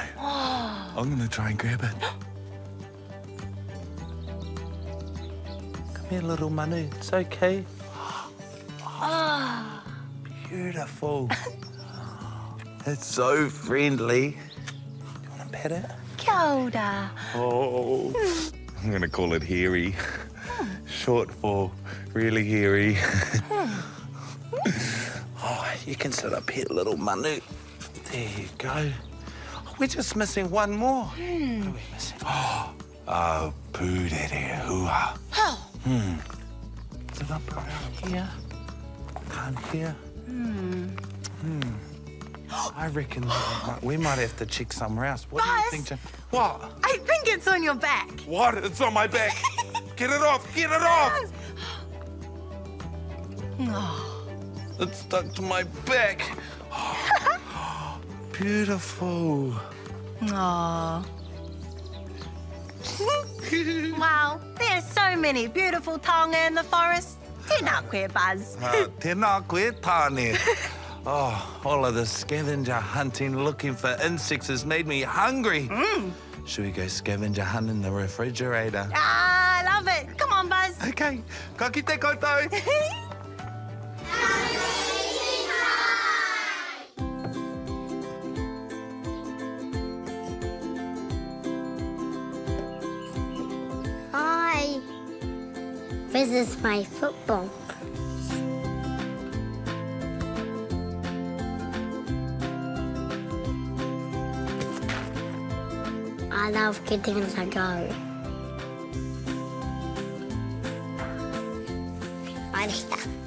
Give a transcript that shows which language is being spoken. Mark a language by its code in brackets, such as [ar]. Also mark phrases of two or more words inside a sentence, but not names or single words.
[en] I'm gonna try and grab it. Come here, little manu. It's okay. Oh. Beautiful. It's so friendly. You want to pet it? [mi] Kia ora. [en] Oh. I'm gonna call it hairy. Short for really hairy. Oh, you can sort of pet little manu. There you go. We're just missing one more. What are we missing? [mi] Oh, pūrere hua. [en] Is it up around here? Can't hear. I reckon we might have to check somewhere else. What do you Buzz! think, Jim? What? I think it's on your back. What? It's on my back. Get it off! Get it off! Oh. It's stuck to my back. Beautiful. Aw. Wow, there's so many beautiful taonga in the forest. [mi] Tēnā koe, Buzz. Tēnā koe tāne. [en] Oh, all of the scavenger hunting looking for insects has made me hungry. Should we go scavenger hunt in the refrigerator? Ah, I love it. Come on, Buzz. [mi] Okay. Ka kite koutou. [en] Hi. This is my football. I love getting to go. Arista.